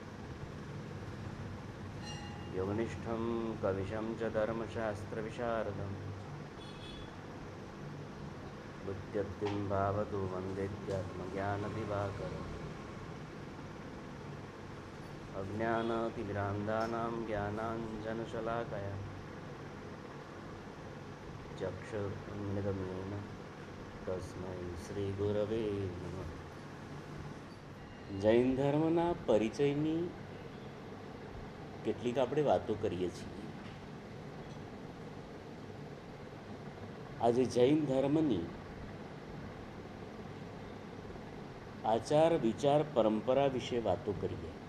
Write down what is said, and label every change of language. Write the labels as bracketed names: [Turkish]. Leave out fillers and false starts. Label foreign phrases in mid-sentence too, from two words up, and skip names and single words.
[Sanskrit] योगनिष्ठं कविशं च धर्मशास्त्रविशारदं बुद्ध्यत्तिं भावतो वन्देत्यात्मज्ञानदिवाकरम्। अज्ञानतिमिरान्धानां ज्ञानाञ्जनशलाकया चक्षुरुन्मिलितं तस्मै श्रीगुरवे नमः। [Gujarati] જૈન ધર્મના પરિચયની કેટલીક આપણે વાતો કરીએ છીએ। આજે જૈન ધર્મની આચાર વિચાર પરંપરા વિશે વાતો કરીએ।